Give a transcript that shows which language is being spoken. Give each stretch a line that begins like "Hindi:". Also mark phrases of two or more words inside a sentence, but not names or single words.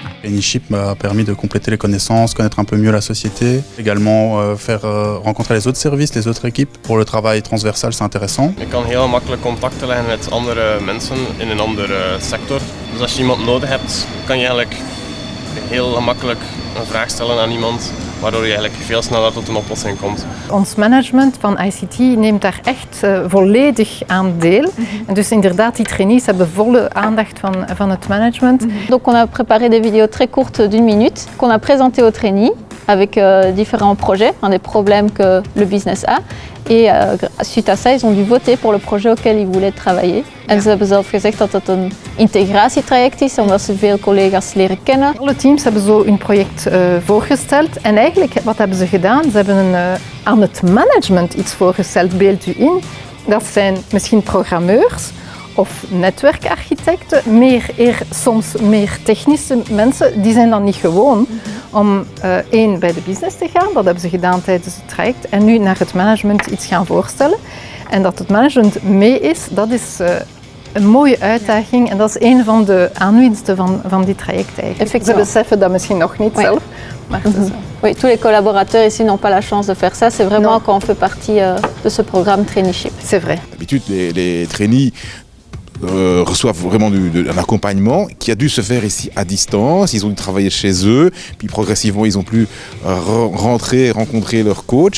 French: Traineeship m'a permis de compléter les connaissances, connaître un peu mieux la société. Également faire rencontrer les autres services, les autres équipes. Pour le travail transversal, c'est intéressant.
Dutch: Je kan heel makkelijk contacten leggen met andere mensen in een andere sector. Dus als je iemand nodig hebt, kan je eigenlijk heel gemakkelijk een vraag stellen aan iemand, waardoor je eigenlijk veel sneller tot een oplossing komt. Ons management van ICT neemt daar echt volledig aan deel. En dus inderdaad, die trainees hebben volle aandacht van het management. Donc on a préparé des vidéos très courtes d'1 minute qu'on a présentées aux trainees avec différents projets, des problèmes que le business a. Et suite à ça, ils ont dû voter pour le projet auquel ils voulaient travailler. En ze hebben zelf gezegd dat het een integratietraject is, omdat ze veel collega's leren kennen. Alle teams hebben zo een project voorgesteld. En eigenlijk, wat hebben ze gedaan? Ze hebben aan het management iets voorgesteld, beeld u in. Dat zijn misschien programmeurs of netwerkarchitecten, soms meer technische mensen. Die zijn dan niet gewoon om bij de business te gaan. Dat hebben ze gedaan tijdens het traject. En nu naar het management iets gaan voorstellen. En dat het management mee is, dat is een mooie uitdaging. En dat is een van de aanwinsten van dit traject eigenlijk. Ze beseffen dat misschien nog niet zelf. Maar
French: oui, tous les collaborateurs ici n'ont pas la chance de faire ça. C'est vraiment quand on fait partie de ce programme Traineeship. C'est vrai. D'habitude, les trainees reçoivent vraiment un accompagnement qui a dû se faire ici à distance. Ils ont dû travailler chez eux, puis progressivement ils ont pu rentrer, rencontrer leur coach.